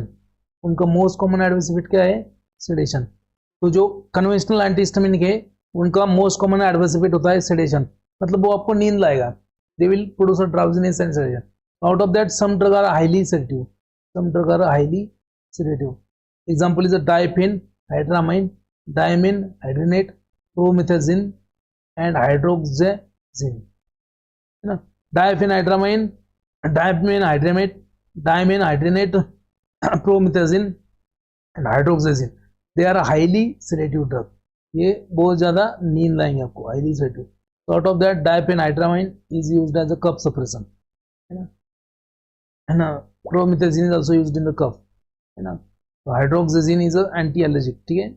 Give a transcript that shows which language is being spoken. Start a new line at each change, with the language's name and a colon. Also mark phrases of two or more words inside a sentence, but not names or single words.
Hindi: उनका
English: most common adverse effect
Hindi: क्या है? सेडेशन। तो जो
English: conventional antihistaminic
Hindi: है उनका
English: most common adverse effect
Hindi: होता है सेडेशन, मतलब वो आपको नींद लाएगा,
English: they will produce a drowsiness and sedation. Out of that some drug are highly sedative, some drug are highly sedative. Example is diphen, hydramine, dimenhydrinate, promethazine and hydroxyzine,
Hindi: है ना।
English: Diphenhydramine, dimenhydramate, dimenhydrinate, promethazine and hydroxyzine, they are highly sedative drug.
Hindi: ये बहुत ज्यादा नींद लाएंगे आपको,
English: highly sedative. तो out of that diphenhydramine is used as a cough suppression,
Hindi: है ना।
English: Promethazine is also used in the cough,
Hindi: है ना।
English: तो hydroxyzine is a anti allergic,
Hindi: ठीक है।